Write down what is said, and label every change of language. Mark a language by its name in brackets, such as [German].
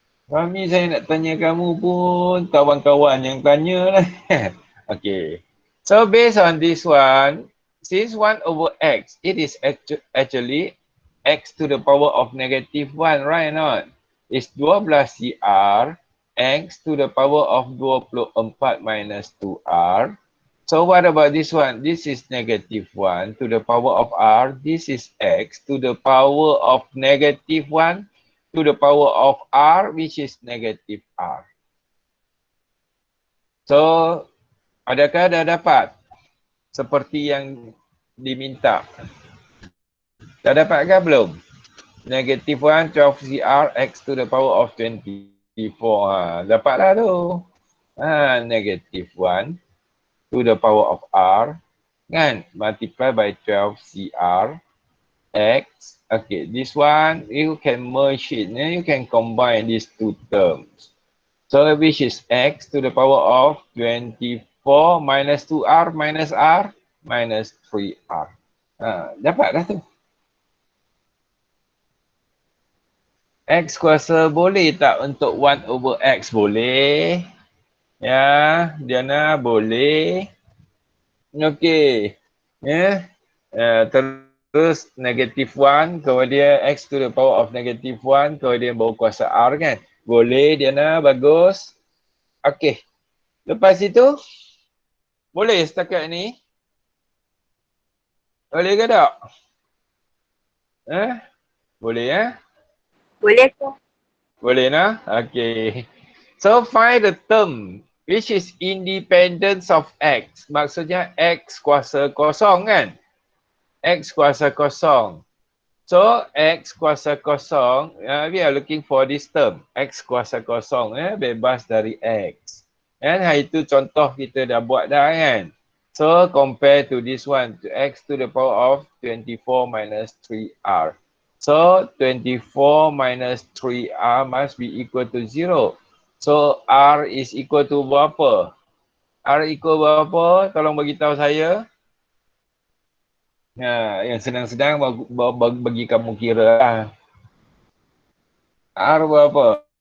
[Malay] Kami saya nak tanya kamu pun kawan-kawan yang tanya lah. [English] Okay. So based on this one, since 1 over x, it is actually x to the power of negative 1, right or not? It's 12 CR, x to the power of 24 minus 2R. So what about this one? This is negative 1 to the power of R. This is x to the power of negative 1 to the power of R, which is negative R. [Malay] So, adakah dah dapat seperti yang diminta? Dah dapat ke belum? [English] Negative 1, 12CR, X to the power of 24. [Malay] Dapatlah tu. [English] Negative 1 to the power of R. Kan? Multiply by 12CR, X. Okay, this one, you can merge it. You can combine these two terms. So which is x to the power of 24 minus 2r minus r minus 3r. [Malay] Dapat dah tu. X kuasa boleh tak untuk [English] 1 over x? [Malay] Boleh. Ya, Diana boleh. Okey. Ya. Terus negative 1 kalau dia [English] x to the power of negative 1 [Malay] kalau dia bawa kuasa r kan. Boleh Diana, bagus. Okey. Lepas itu boleh setakat ni? Boleh ke tak? Boleh ya? Boleh tu. Boleh nah? Okay. [English] So find the term which is independence of x. [Malay] Maksudnya x kuasa kosong kan? X kuasa kosong. [English] So [Malay] x kuasa kosong, [English] we are looking for this term. [Malay] X kuasa kosong bebas dari x. Kan itu contoh kita dah buat dah kan? [English] So compare to this one, to x to the power of 24 minus 3r. So 24 minus 3r must be equal to 0. So r is equal to berapa? R equal berapa? [Malay] Tolong bagi tahu saya. Yang senang-senang bagi kamu kira lah. R berapa?